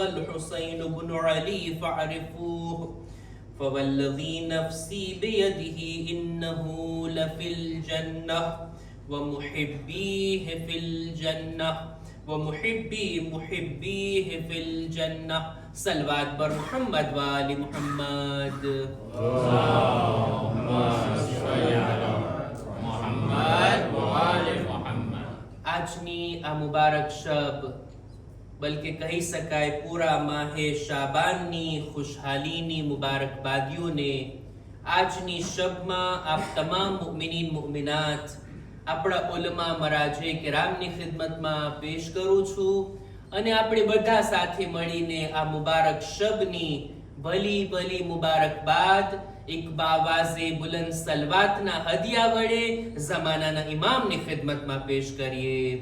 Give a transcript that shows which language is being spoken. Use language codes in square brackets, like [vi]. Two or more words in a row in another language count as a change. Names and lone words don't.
[ar] الحسين بن علي فاعرفوه فوالذي نفسي بيده إنه لفي الجنة ومحبيه في الجنة ومحبي محبيه في الجنة صلوات بر محمد وآل محمد اللهم صل على محمد وآل محمد [gu] આજની આ મુબારક શબ બલકે કહી શકાય પૂરા માહે શાબાનની ખુશહાલીની મુબારકબાદીઓને આજની શબમાં આપ તમામ મુમિનીન મુમિનાત આપણા ઉલમા મરાજે કિરામની ખિદમતમાં પેશ કરું છું અને આપણે બધા સાથે મળીને આ મુબારક શબની ભલી ભલી મુબારકબાદ એક બાવાઝે બુલંદ સલવાતના હદિયા વડે ઝમાનાના ઇમામની ખિદમતમાં પેશ કરીએ